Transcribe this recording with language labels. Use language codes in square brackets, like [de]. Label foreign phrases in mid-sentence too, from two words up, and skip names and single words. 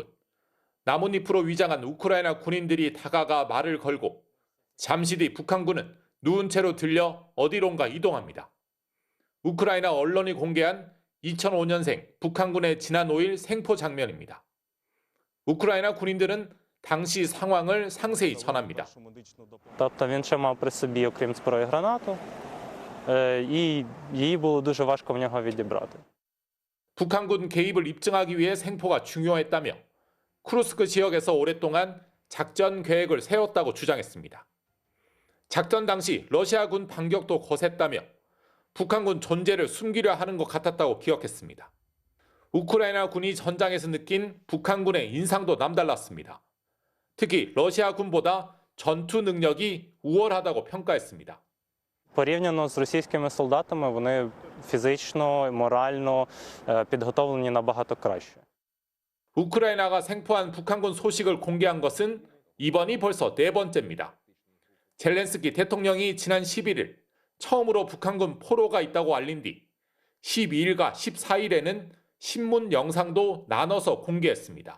[ko] 나뭇잎으로 위장한 우크라이나 군인들이 다가가 말을 걸고 잠시 뒤 북한군은 누운 채로 들려 어디론가 이동합니다. 우크라이나 언론이 공개한 2005년생 북한군의 지난 5일 생포 장면입니다. 우크라이나 군인들은 당시 상황을 상세히 전합니다. [uk] Тобто він ще мав при собі, окрім зброї, гранату, і її було дуже важко в нього відібрати. [ko] 북한군 개입을 입증하기 위해 생포가 중요했다며 쿠르스크 지역에서 오랫동안 작전 계획을 세웠다고 주장했습니다. 작전 당시 러시아군 반격도 거셌다며 북한군 존재를 숨기려 하는 것 같았다고 기억했습니다. 우크라이나 군이 전장에서 느낀 북한군의 인상도 남달랐습니다. 특히 러시아군보다 전투 능력이 우월하다고 평가했습니다. [uk] Порівняно з російськими солдатами, вони фізично, морально підготовлені набагато краще. [ko] 우크라이나가 생포한 북한군 소식을 공개한 것은 이번이 벌써 네 번째입니다. 젤렌스키 대통령이 지난 11일 처음으로 북한군 포로가 있다고 알린 뒤 12일과 14일에는 신문 영상도 나눠서 공개했습니다.